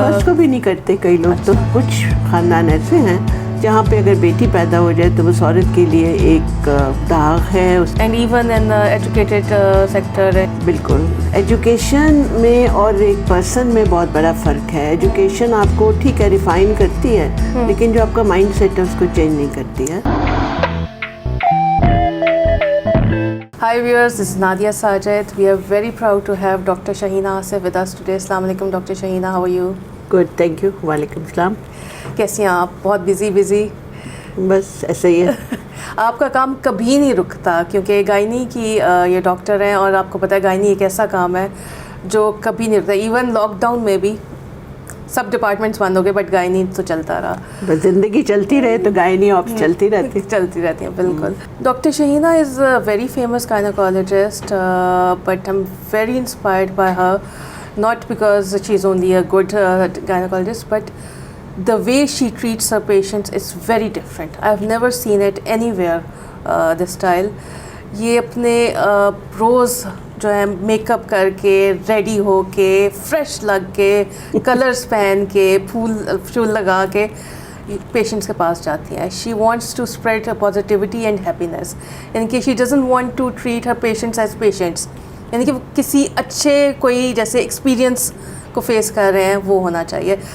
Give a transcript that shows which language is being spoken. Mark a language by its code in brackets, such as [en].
[hi] First को भी नहीं करते कई लोग। तो कुछ खानदान ऐसे हैं जहाँ पे अगर बेटी पैदा हो जाए तो उस औरत के लिए एक दाग है। [en] And even in educated sector. [hi] बिल्कुल, एजुकेशन में और एक पर्सन में बहुत बड़ा फ़र्क है। एजुकेशन आपको ठीक है रिफाइन करती है, लेकिन जो आपका माइंड सेट है उसको चेंज नहीं करती है। [en] Hi viewers, this is Nadia Sajid. We are very proud to have Dr. Shaheena Asif with us today. Assalamu alaikum Dr. Shaheena, how are you? Good, thank you. [hi] वालेकुम सलाम। कैसी हैं आप? बहुत बिजी बस ऐसे ही है। आपका काम कभी नहीं रुकता, क्योंकि गायनी की ये डॉक्टर हैं और आपको पता है गायनी एक ऐसा काम है जो कभी नहीं रुकता। इवन लॉकडाउन में भी सब डिपार्टमेंट्स बंद हो गए, बट गायनी तो चलता रहा। बस जिंदगी चलती रहे तो गायनी ऑफ चलती रहती है। बिल्कुल। [en] Doctor Shaheena is a very famous gynaecologist, but I am very inspired by her, not because she's only a good gynecologist, but the way she treats her patients is very different. I've never seen it anywhere, this style. [hi] ये अपने रोज़ जो है makeup करके, ready हो के, fresh लग के, colours पहन के, फूल लगा के पेशेंट्स के पास जाती हैं। [en] she wants to spread positivity and happiness, यानी कि she doesn't want to treat her patients as patients, [hi] यानी कि किसी अच्छे कोई जैसे एक्सपीरियंस को फेस कर रहे हैं वो होना चाहिए।